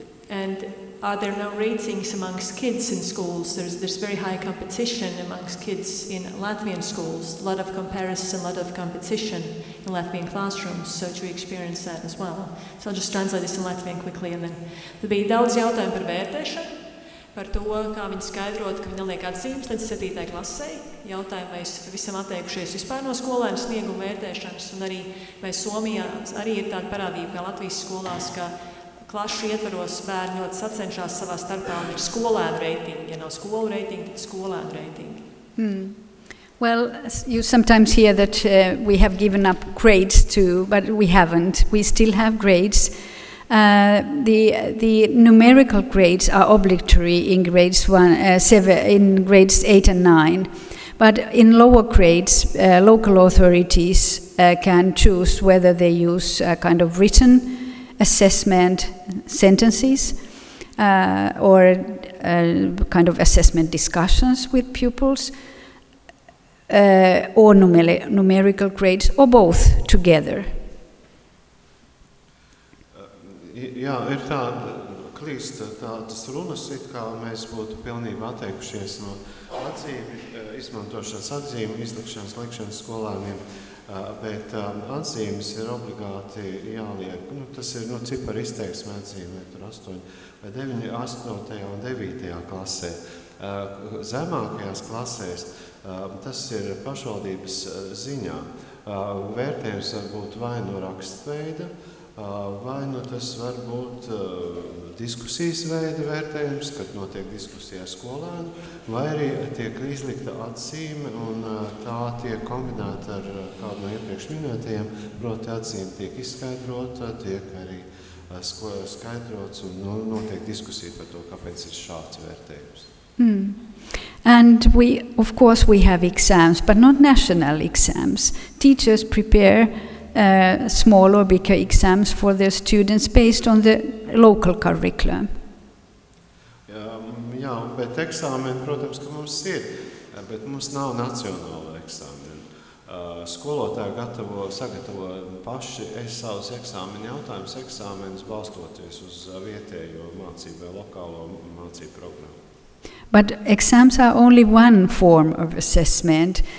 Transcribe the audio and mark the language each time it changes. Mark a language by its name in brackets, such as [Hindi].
[English] And are there no ratings amongst kids in schools? There's very high competition amongst kids in Latvian schools, a lot of comparison, a lot of competition in Latvian classrooms, so do you experience that as well? So I'll just translate this in Latvian quickly, and then there [Latvian] bija daudz jautājumu par vērtēšanu, par to, kā viņi skaidrot, ka viņi neliek atzīmes līdz 7. klasē. Jautājumu, vai visam atteikušies vispār no skolēnu snieguma vērtēšanas, un arī vai Somijā arī ir tāda parādība kā Latvijas skolās, ka klašu ietvaros bērni ļoti sacenšās savā starpā, un ir skolēnu reitingi. Ja nav skolu reitingi, tad skolēnu reitingi. [English] Well, you sometimes hear that we have given up grades too, but we haven't. We still have grades. The numerical grades are obligatory in grades 8 and 9. But in lower grades, local authorities can choose whether they use kind of written assessment sentences or kind of assessment discussions with pupils or numerical grades, or both together. [Latvian] Jā, ir tāda klīsta tādas runas, it kā mēs būtu pilnībā atteikušies no izmantošanas atzīmu, izlikšanas, likšanas skolēniem, bet atzīmes ir obligāti jāliek. Tas ir cipari izteiksme atzīmē, tur 8 vai 9, 8. un 9. klasē. Zemākajās klasēs tas ir pašvaldības ziņā. Vērtējums var būt vai no rakstveida, vai tas var būt diskusijas veida vērtējums, kad notiek diskusija ar skolēnu, vai arī tiek izlikta atzīme, un tā tiek kombinēta ar kādu no iepriekš minētajiem, proti atzīme tiek izskaidrota, tiek arī skaidrots, un notiek diskusija par to, kāpēc ir šāds vērtējums. [English] And of course we have exams, but not national exams. Teachers prepare small or bigger exams for their students based on the local curriculum. [Latvian] Jā, bet eksāmeni, protams, ka mums ir, bet mums nav nacionāla eksāmena. Skolotāji sagatavo paši savus eksāmenu jautājumus, eksāmenus balstoties uz vietējo mācību vai lokālo mācību programmu. [English] But exams are only one form of assessment.